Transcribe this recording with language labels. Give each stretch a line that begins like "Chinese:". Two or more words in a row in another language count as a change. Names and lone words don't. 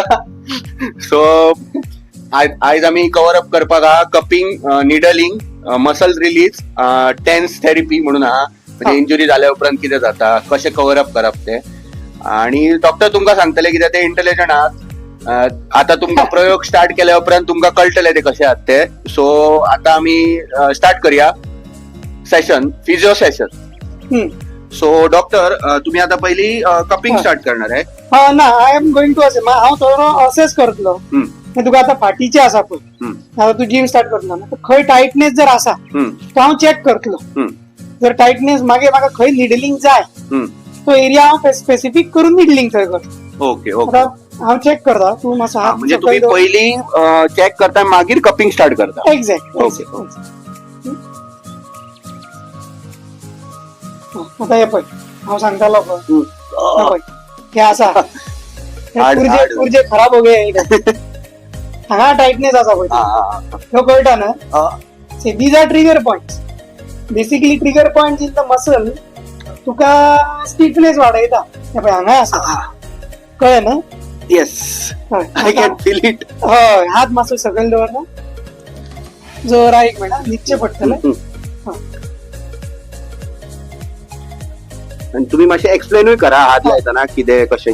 Konkani: सो आयज आमी
English: cover up
Konkani: करपाक आहा
English: cupping, needling, muscle release, TENS therapy
Konkani: म्हणून आहा. म्हणजे इंजुरी जाल्या उपरांत कितें जाता, कशें
English: cover up
Konkani: करप ते. आणि डॉक्टर तुमकां सांगतले कित्याक ते इंटेलिजंट आहात. आता तुमकां प्रयोग स्टार्ट केल्या उपरांत तुमकां कळटले ते कशे आहात ते. सो आता आमी स्टार्ट करूया
English: session, physio session.
Marathi: सो डॉक्टर तुम्ही आता पहिली कपिंग स्टार्ट करणार आहे.
Konkani: ना
English: I am going to
Konkani: हांव थोडो असेस करतलो. तुका आता फाटीचे आसा पळय, आता तू जिम स्टार्ट करतलो ना, खंय टायटनेस जर आसा तो हांव चॅक करतलो. जर टायटनेस मागीर म्हाका खंय निडलिंग जाय तो एरिया हांव स्पेसिफिक करून निडलिंग थंय करता. ओके. हांव चॅक करता. तू मातसो हात म्हणजे तुम्ही पहिली चॅक करता मागीर कपिंग स्टार्ट करता. एक्झॅक्ट. आता हे पळय हांव सांगतालो पळय हे आसा पुर्जे
Hindi: खराब हो गए.
Konkani: हांगा टायटनेस आसा पळय ह्यो कळटा ना.
English: These are trigger points. Basically trigger point in the muscle
Konkani: तुका स्टिफनेस वाडयता. हे पळय हांगा आसा, कळ्ळें ना.
English: Yes, I can feel it.
Konkani: हय, हात मातसो सकयल दवरना, जोरा एक मिनिट निचे पडटले. आणि तुम्ही मातशें एक्सप्लेनूय करा हात लायतना कितें कशें